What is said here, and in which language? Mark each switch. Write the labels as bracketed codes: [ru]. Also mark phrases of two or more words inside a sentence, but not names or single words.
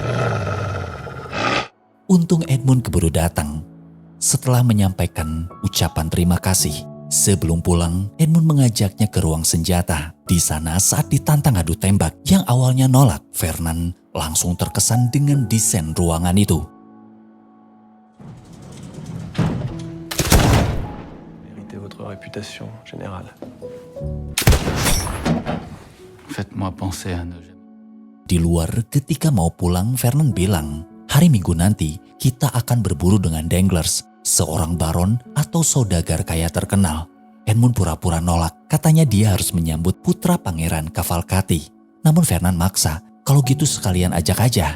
[id] Untung Edmund keburu datang. Setelah menyampaikan ucapan terima kasih, sebelum pulang, Edmund mengajaknya ke ruang senjata. Di sana saat ditantang adu tembak yang awalnya nolak, Fernand langsung terkesan dengan desain ruangan itu. [fr] Méritez votre réputation générale. Faites-moi penser à nos... [id] Di luar, ketika mau pulang, Fernand bilang, hari Minggu nanti kita akan berburu dengan Danglars, seorang baron atau saudagar kaya terkenal. Edmund pura-pura nolak, katanya dia harus menyambut putra Pangeran Cavalcati. Namun Fernand maksa, kalau gitu sekalian ajak aja.